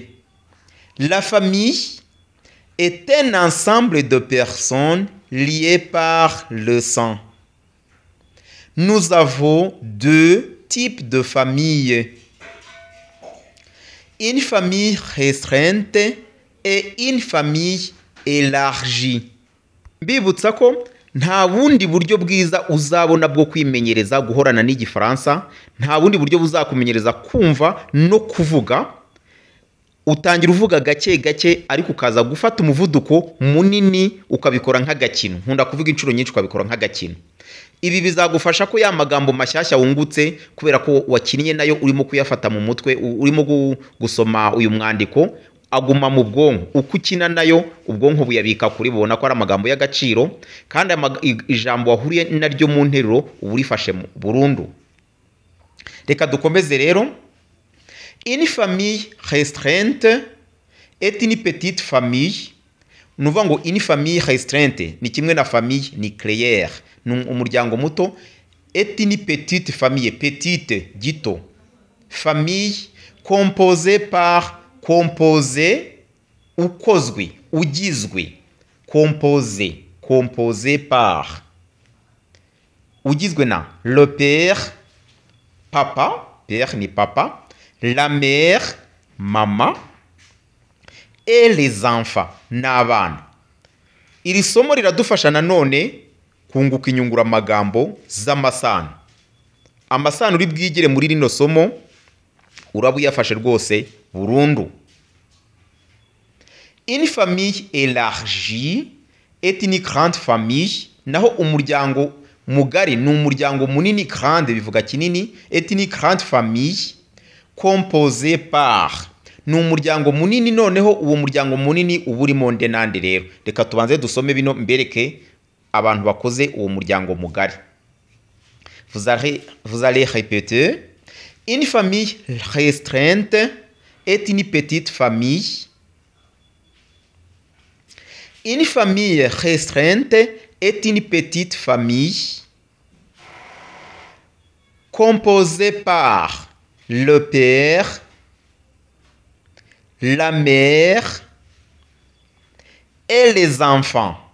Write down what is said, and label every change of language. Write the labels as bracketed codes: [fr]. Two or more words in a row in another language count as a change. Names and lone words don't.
[fr] La famille est un ensemble de personnes liées par le sang. Nous avons deux types de familles. Une famille restreinte et une famille élargie. [rw] Mbibutsa ko nta bundi buryo bwiza uzabona bwo kwimenyereza guhorana n'igifaransa, nta bundi buryo buzakumenyereza kumva no kuvuga. Utangira uvuga gake gake ariko ukaza gufata umuvuduko munini ukabikora nk'agakino. Nkunda kuvuga inshuro nyinshi ukabikora nk'agakino. Ibi bizagufasha ko ya magambo mashyashya wungutse kubera ko wakinnye nayo urimo kuyafata mu mutwe, urimo gusoma uyu mwandiko aguma mu bwonko. Uko ukina nayo ubwonko buyabika kuri bubona ko ari amagambo y'agaciro, kandi ijambo wahuriye naryo mu nteruro uburifashe burundu. Reka dukomeze rero. [fr] Une famille restreinte est une petite famille. [rw] Nuvuga ngo [fr] une famille restreinte [rw] ni kimwe na [fr] famille nucléaire, [rw] umuryango muto. [fr] Est une petite famille, petite gito. Famille composée par, composé [rw] ukozwe, ugizwe. [fr] Composé, composé par, [rw] ugizwe na [fr] le père, papa, père ni papa, la mère, maman, et les enfants, [rw] n'abana. Iri somo riradufasha nanone kunguka inyungura magambo z'amasano. Amasano uri bwigire muri rino somo urabuyafashe rwose burundu. [fr] Une famille élargie est une grande famille. [rw] Naho umuryango mugari ni umuryango munini, grande bivuga kinini. [fr] Est une grande famille composée par, [rw] ni umuryango munini. Noneho uwo muryango munini uba urimo nde nande rero. Reka tubanze dusome bino mbereke abantu bakoze uwo muryango mugari. [fr] Vous allez répéter. Une famille restreinte est une petite famille. Une famille restreinte est une petite famille composée par le père, la mère et les enfants.